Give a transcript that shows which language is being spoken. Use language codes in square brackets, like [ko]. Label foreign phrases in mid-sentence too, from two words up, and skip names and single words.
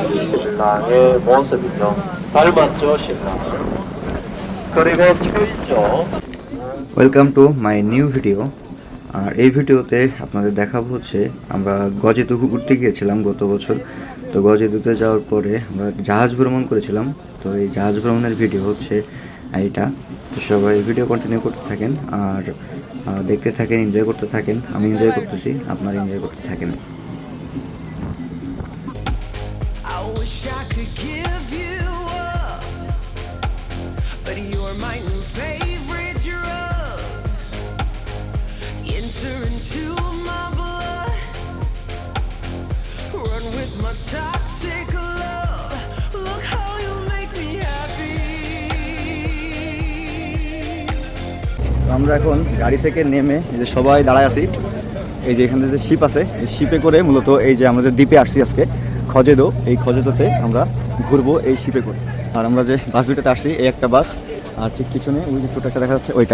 [ko] 신랑의 모습이죠. 닮았죠, 신랑. 그리고 최이죠. [en] Welcome to my new video. [bn] আর এই ভিডিওতে আপনাদের দেখাবো হচ্ছে আমরা গজেদু ঘুরতে গিয়েছিলাম গত বছর। তো গজেদুতে যাওয়ার পরে আমরা জাহাজ ভ্রমণ করেছিলাম। তো এই জাহাজ ভ্রমণের ভিডিও হচ্ছে এইটা। তো সবাই [en] video continue [bn] করতে থাকেন আর দেখতে থাকেন, এনজয় করতে থাকেন। আমি এনজয় করতেছি, আপনারা এনজয় করতে থাকেন। [en] Enter into my blood, run with my toxic love. Look how you make me happy. [bn] আমরা এখন গাড়ি থেকে নেমে এই যে সবাই দাঁড়ায় আছি, এই যে এখানে যে শিপ আছে, এই শিপে করে মূলত এই যে আমাদের দ্বীপে আসছি আজকে খজেদো। এই খজেদোতে আমরা ঘুরবো এই শিপে করে। আর আমরা যে বাস দুটাতে আসছি, এই একটা বাস আর ঠিক পিছনে ওই যে ছোটো একটা দেখা যাচ্ছে ওইটা।